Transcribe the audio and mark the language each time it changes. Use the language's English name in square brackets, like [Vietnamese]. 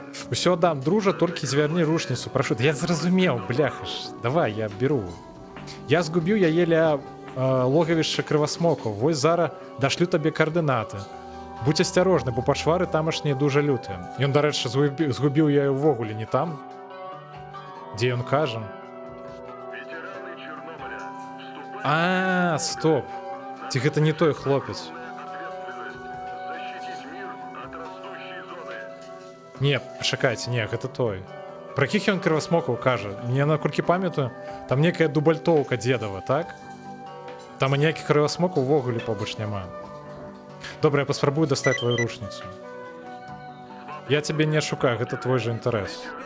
[Belarusian] Усё аддам, дружа, толькі звярні рушніцу, прашу. Я зразумеў, бляха ж. Давай, я беру. Я згубіў яе ля логавішча крывасмокаў. Вось зараз дашлю табе каардынаты. Будь асцярожны, бо пачвары тамашнія дужа лютыя. Ён, дарэчы, згубіў я ўвогуле не там, дзе ён кажа. [Russian] Ветераны Чернобыля, вступайте [Belarusian] Стоп. Ці гэта не той хлопец? [Russian] защитить мир от растущей зоны. [Belarusian] Не, пачакайце, не, гэта той. Пра якіх ён крывасмокаў кажа? Мне, наколькі памятаю, там некая дубальтоўка дзедава, так? Там і ніякіх крывасмокаў увогуле побач няма. Добра, я паспрабую дастаць твою рушніцу. Я цябе не шукаю, гэта твой жа інтарэс.